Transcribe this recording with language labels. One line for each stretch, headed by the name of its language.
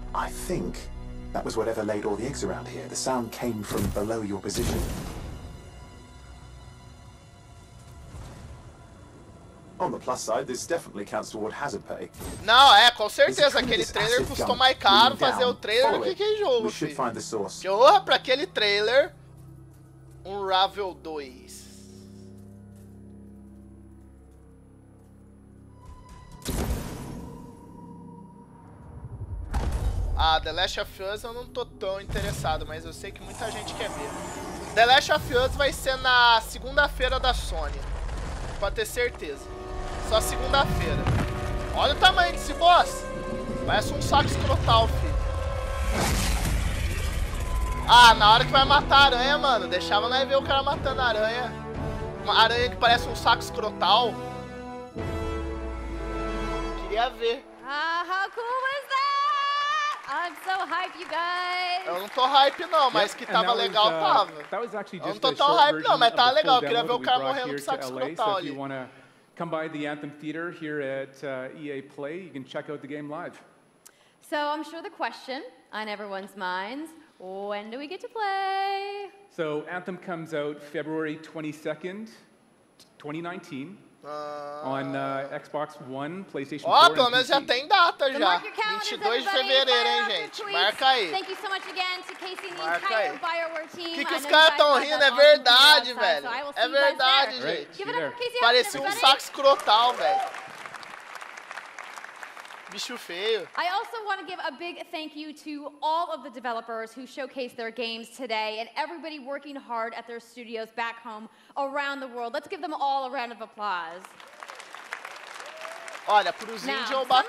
English: I think that was whatever laid all the eggs around here. The sound came from below your position. On the plus side, this definitely counts toward hazard pay.
Portuguese: Não, com certeza. Aquele trailer custou mais caro fazer o trailer do que aquele jogo, filho. Porra, pra aquele trailer, Unravel 2. Ah, The Last of Us eu não tô tão interessado, mas eu sei que muita gente quer ver. The Last of Us vai ser na segunda-feira da Sony. Pode ter certeza. Só segunda-feira. Olha o tamanho desse boss. Parece um saco escrotal, filho. Ah, na hora que vai matar a aranha, mano. Deixava nós ver o cara matando a aranha. Uma aranha que parece um saco escrotal. Queria ver.
English: Ah, how cool was that? I'm so hype, you guys.
Portuguese: Eu não tô hype não, mas que tava legal, tava. Eu não tô tão hype não, mas tava legal. Eu queria ver o cara morrendo com saco escrotal ali.
English: Come by the Anthem Theater here at EA Play. You can check out the game live. So I'm sure the question on everyone's minds, when do we get to play? So Anthem comes out February 22nd, 2019. On Xbox One, PlayStation 4,
Portuguese: pelo menos já tem data já. 22 de fevereiro, hein, gente? Marca aí.
English: Thank you so much again to Casey and the entire BioWare team.
Portuguese: Que os caras estão rindo? É verdade, velho. É verdade, gente. Parecia um saco escrotal, velho. Bicho feio.
English: I also want to give a big thank you to all of the developers who showcased their games today and everybody working hard at their studios back home around the world. Let's give them all a round of applause.
Portuguese: Olha, pros índios eu bato palma.